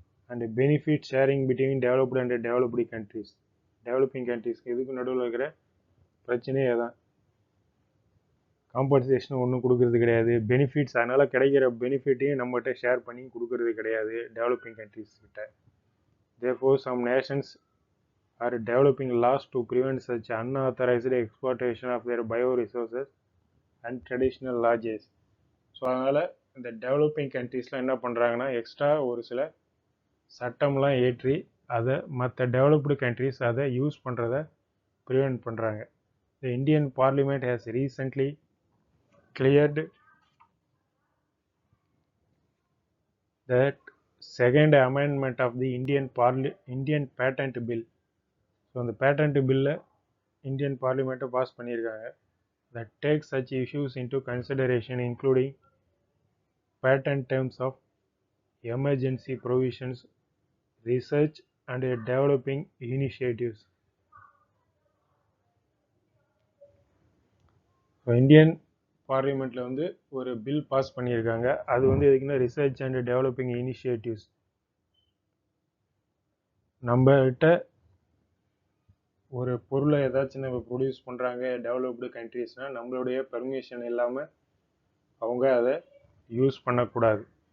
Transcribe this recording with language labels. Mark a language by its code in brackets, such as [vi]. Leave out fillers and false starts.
[en] And benefit sharing between developed and developed countries. [ta] Developing கண்ட்ரிஸ்க்கு இதுக்கு நடுவில் இருக்கிற பிரச்சனையே தான். காம்பன்சேஷன் ஒன்றும் கொடுக்கறது கிடையாது. பெனிஃபிட்ஸ் அதனால் கிடைக்கிற பெனிஃபிட்டையும் நம்மகிட்ட ஷேர் பண்ணி கொடுக்கறது கிடையாது டெவலப்பிங் கண்ட்ரிஸ் கிட்ட. [en] Therefore, some nations are developing laws to prevent such unauthorized exploitation of their bioresources and traditional lodges. [ta] So அதனால் இந்த டெவலப்பிங் கண்ட்ரீஸில் என்ன பண்ணுறாங்கன்னா எக்ஸ்ட்ரா ஒரு சில சட்டம்லாம் ஏற்றி அதை மற்ற டெவலப்டு கண்ட்ரீஸ் அதை யூஸ் பண்ணுறத ப்ரிவெண்ட் பண்ணுறாங்க. [en] The Indian Parliament has recently cleared that second amendment of the Indian Patent Bill. [ta] So அந்த பேட்டன்ட் பில்லை இந்தியன் பார்லிமெண்ட்டை பாஸ் பண்ணியிருக்காங்க. [en] that takes such issues into consideration including patent terms of emergency provisions, research and developing initiatives. [ta] So Indian பார்லிமெண்ட்டில் வந்து ஒரு bill pass பண்ணியிருக்காங்க. அது வந்து எதுக்குன்னா ரிசர்ச் அண்ட் டெவலப்பிங் இனிஷியேட்டிவ்ஸ். நம்மகிட்ட ஒரு பொருளை ஏதாச்சும் நம்ம ப்ரொடியூஸ் பண்ணுறாங்க டெவலப்டு கண்ட்ரீஸ்னால் நம்மளுடைய பெர்மிஷன் இல்லாமல் அவங்க அதை யூஸ் பண்ணக்கூடாது.